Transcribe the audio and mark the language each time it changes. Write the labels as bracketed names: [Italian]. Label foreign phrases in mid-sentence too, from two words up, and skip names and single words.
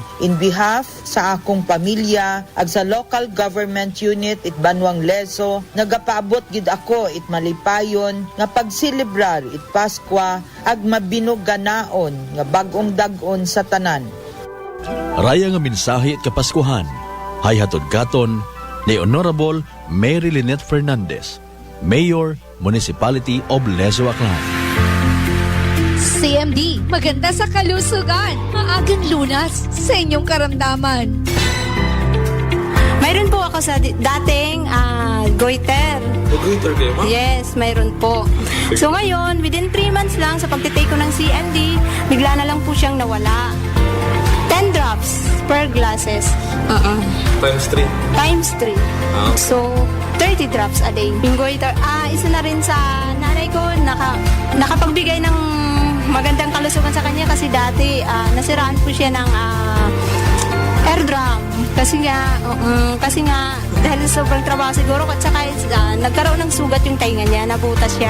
[English] In behalf [Aklanon] sa akong pamilya, ag sa local government unit it Banwang Leso, nagapaabot gid ako it malipayon nga pagsilibrar it Paskwa ag mabinuganaon nga bagong dagon sa tanan. Raya nga mensahe at kapaskuhan, hay hatod katon ni Honorable Mary Lynette Fernandez, Mayor, Municipality of Lezo, Aklan. [Filipino] CMD, maganda sa kalusugan. Maagang lunas sa inyong karamdaman. Mayroon po ako sa dating goiter. Goiter kayo, ma'am? Yes, mayroon po. So ngayon, [English] within 3 months [Filipino] lang sa pagtitake ko ng CMD, bigla na lang po siyang nawala. [English] 10 drops per glasses. Times 3. Times 3. So, 30 drops a day. [Filipino] Yung goiter, isa na rin sa nanay ko, nakapagbigay ng magandang kalusugan sa kanya kasi dati nasiraan po siya ng air drum. Kasi nga dahil sobrang trabaho siguro at saka nagkaroon ng sugat yung tainga niya, nabutas siya.